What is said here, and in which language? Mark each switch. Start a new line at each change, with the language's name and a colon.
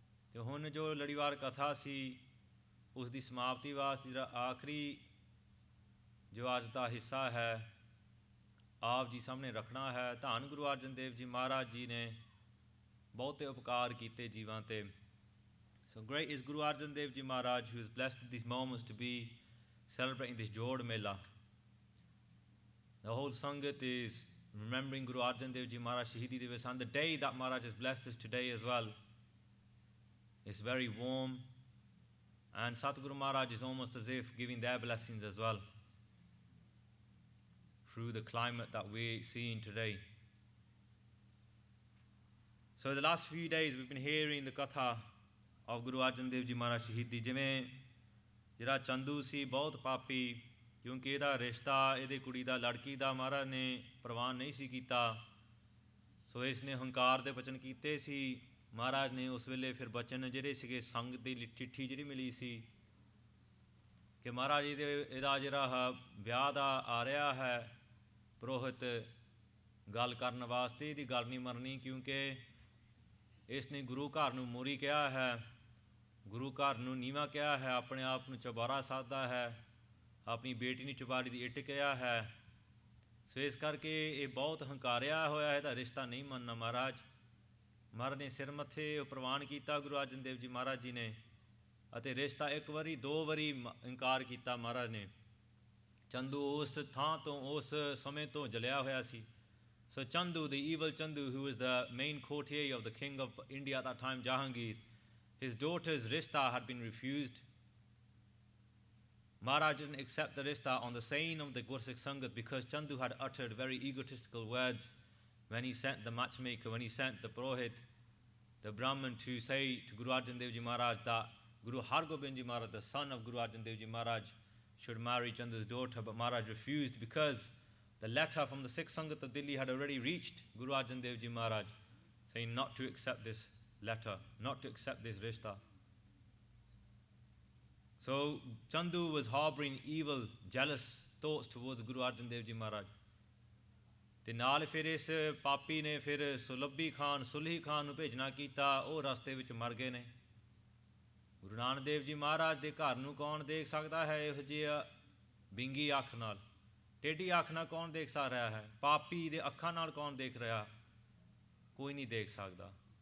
Punjabi: ਅਤੇ ਹੁਣ ਜੋ ਲੜੀਵਾਰ ਕਥਾ ਸੀ ਉਸ ਦੀ ਸਮਾਪਤੀ ਵਾਸਤੇ ਜਿਹੜਾ ਆਖਰੀ ਜੋ ਅੱਜ ਦਾ ਹਿੱਸਾ ਹੈ ਆਪ ਜੀ ਸਾਹਮਣੇ ਰੱਖਣਾ ਹੈ। ਧੰਨ ਗੁਰੂ ਅਰਜਨ ਦੇਵ ਜੀ ਮਹਾਰਾਜ ਜੀ ਨੇ ਬਹੁਤੇ ਉਪਕਾਰ ਕੀਤੇ ਜੀਵਾਂ 'ਤੇ।
English: So great is Guru Arjan Dev Ji Maharaj, who is blessed at these moments to be celebrating this Jod Mela. The whole Sangat is remembering Guru Arjan Dev Ji Maharaj Shahidi Divas, and the day that Maharaj has blessed us today as well. It's very warm, and Satguru Maharaj is almost as if giving their blessings as well through the climate that we're seeing today. So the last few days we've been hearing the Katha of Guru Arjan Dev Ji Maharaj Shahidi.
Punjabi: ਜਿਵੇਂ ਜਿਹੜਾ ਚੰਦੂ ਸੀ ਬਹੁਤ ਪਾਪੀ, ਕਿਉਂਕਿ ਇਹਦਾ ਰਿਸ਼ਤਾ ਇਹਦੇ ਕੁੜੀ ਦਾ ਲੜਕੀ ਦਾ ਮਹਾਰਾਜ ਨੇ ਪ੍ਰਵਾਨ ਨਹੀਂ ਸੀ ਕੀਤਾ, ਸੋ ਇਸ ਨੇ ਹੰਕਾਰ ਦੇ ਬਚਨ ਕੀਤੇ ਸੀ। ਮਹਾਰਾਜ ਨੇ ਉਸ ਵੇਲੇ ਫਿਰ ਬਚਨ ਜਿਹੜੇ ਸੀਗੇ ਸੰਗਤ ਦੀ ਚਿੱਠੀ ਜਿਹੜੀ ਮਿਲੀ ਸੀ ਕਿ ਮਹਾਰਾਜ ਇਹਦਾ ਜਿਹੜਾ ਵਿਆਹ ਦਾ ਆ ਰਿਹਾ ਹੈ ਪੁਰੋਹਿਤ ਗੱਲ ਕਰਨ ਵਾਸਤੇ, ਇਹਦੀ ਗੱਲ ਨਹੀਂ ਮਰਨੀ, ਕਿਉਂਕਿ ਇਸ ਨੇ ਗੁਰੂ ਘਰ ਨੂੰ ਮੋਰੀ ਕਿਹਾ ਹੈ, ਗੁਰੂ ਘਰ ਨੂੰ ਨੀਵਾਂ ਕਿਹਾ ਹੈ, ਆਪਣੇ ਆਪ ਨੂੰ ਚੁਬਾਰਾ ਸਾਧਦਾ ਹੈ, ਆਪਣੀ ਬੇਟੀ ਨੂੰ ਚੁਬਾਰੀ ਦੀ ਇੱਟ ਕਿਹਾ ਹੈ। ਸੋ ਇਸ ਕਰਕੇ ਇਹ ਬਹੁਤ ਹੰਕਾਰਿਆ ਹੋਇਆ, ਇਹਦਾ ਰਿਸ਼ਤਾ ਨਹੀਂ ਮੰਨਣਾ। ਮਹਾਰਾਜ ਨੇ ਸਿਰ ਮੱਥੇ ਪ੍ਰਵਾਨ ਕੀਤਾ ਗੁਰੂ ਅਰਜਨ ਦੇਵ ਜੀ ਮਹਾਰਾਜ ਜੀ ਨੇ, ਅਤੇ ਰਿਸ਼ਤਾ ਇੱਕ ਵਾਰੀ 2 ਵਾਰੀ ਇਨਕਾਰ ਕੀਤਾ ਮਹਾਰਾਜ ਨੇ। ਚੰਦੂ ਉਸ ਥਾਂ ਤੋਂ ਉਸ ਸਮੇਂ ਤੋਂ ਜਲਿਆ ਹੋਇਆ ਸੀ।
English: So Chandu, the evil Chandu, who was the main courtier of the king of India at that time, Jahangir, his daughter's rishta had been refused. Maharaj didn't accept the rishta on the saying of the Gursikh Sangat, because Chandu had uttered very egotistical words when he sent the matchmaker, when he sent the Purohit, the Brahmin, to say to Guru Arjan Dev Ji Maharaj that Guru Hargobind Ji Maharaj, the son of Guru Arjan Dev Ji Maharaj, should marry Chandu's daughter. But Maharaj refused, because the letter from the Sikh Sangat of Delhi had already reached Guru Arjan Dev Ji Maharaj, saying not to accept this letter, not to accept this rishta. So Chandu was harboring evil, jealous thoughts towards Guru Arjan Dev Ji Maharaj.
Punjabi: ਤੇ ਨਾਲ ਫਿਰ ਇਸ ਪਾਪੀ ਨੇ ਫਿਰ ਸੁਲੱਭੀ ਖਾਨ, ਸੁਲਹੀ ਖਾਨ ਨੂੰ ਭੇਜਣਾ ਕੀਤਾ। ਉਹ ਰਸਤੇ ਵਿੱਚ ਮਰ ਗਏ ਨੇ। ਗੁਰੂ ਨਾਨਕ ਦੇਵ ਜੀ ਮਹਾਰਾਜ ਦੇ ਘਰ ਨੂੰ ਕੌਣ ਦੇਖ ਸਕਦਾ ਹੈ ਇਹੋ ਜਿਹੀ ਬਿੰਗੀ ਅੱਖ ਨਾਲ? ਟੇਢੀ ਅੱਖ ਨਾਲ ਕੌਣ ਦੇਖ ਸਕ ਰਿਹਾ ਹੈ? ਪਾਪੀ ਦੇ ਅੱਖਾਂ ਨਾਲ ਕੌਣ ਦੇਖ ਰਿਹਾ? ਕੋਈ ਨਹੀਂ ਦੇਖ ਸਕਦਾ।